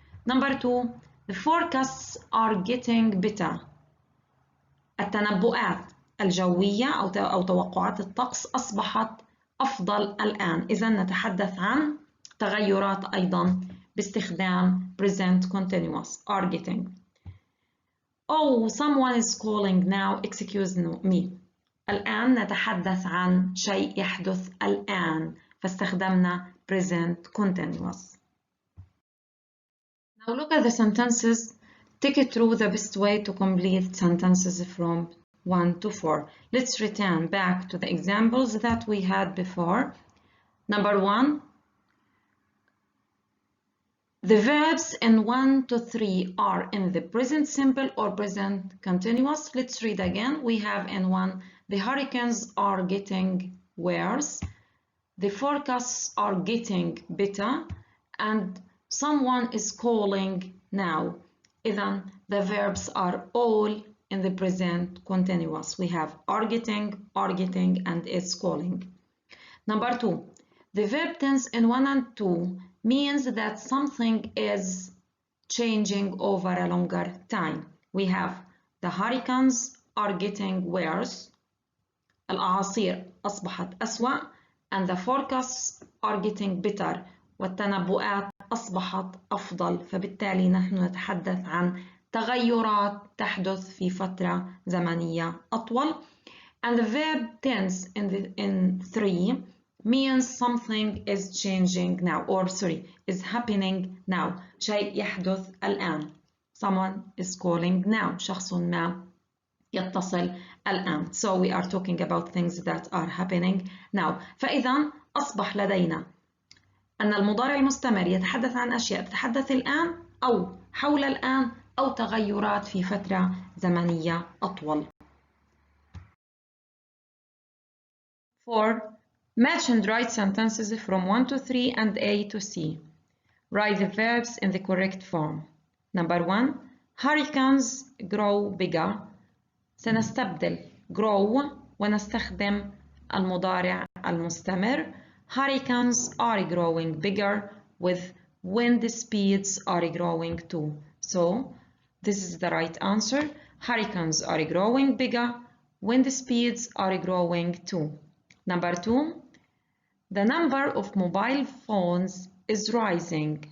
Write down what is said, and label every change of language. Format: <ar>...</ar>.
<en>Number 2. The forecasts are getting better.</en> <ar>التنبؤات الجوية أو توقعات الطقس أصبحت أفضل الآن. إذا نتحدث عن تغيرات أيضا باستخدام</ar> <en>present continuous are getting. Oh, someone is calling now. Excuse me.</en> <ar>الآن نتحدث عن شيء يحدث الآن فاستخدمنا</ar> <en>present continuous. Now look at the sentences. Take it through the best way to complete sentences from 1 to 4. Let's return back to the examples that we had before. Number 1. The verbs in 1 to 3 are in the present simple or present continuous. Let's read again. We have in 1, the hurricanes are getting worse. The forecasts are getting better. And someone is calling now. Then the verbs are all in the present continuous. We have are getting, and is calling. Number 2. The verb tense in 1 and 2 means that something is changing over a longer time. We have the hurricanes are getting worse.</en> <ar>الأعاصير أصبحت أسوأ.</ar> <en>And the forecasts are getting better.</en> <ar>والتنبؤات أصبحت أفضل. فبالتالي نحن نتحدث عن تغيرات تحدث في فترة زمنية أطول.</ar> <en>And the verb tense in 3 means something is changing now, or is happening now.</en> <ar>شيء يحدث الآن.</ar> <en>Someone is calling now.</en> <ar>شخص ما يتصل الآن.</ar> <en>So we are talking about things that are happening now.</en> <ar>فإذا أصبح لدينا أن المضارع المستمر يتحدث عن أشياء تتحدث الآن أو حول الآن أو تغيرات في فترة زمنية أطول.</ar> <en>4. Match and write sentences from 1 to 3 and A to C. Write the verbs in the correct form. Number 1. Hurricanes grow bigger.</en> <ar>سنستبدل grow ونستخدم المضارع المستمر.</ar> <en>Hurricanes are growing bigger with wind speeds are growing too. So this is the right answer. Hurricanes are growing bigger. Wind speeds are growing too. Number 2. The number of mobile phones is rising.</en>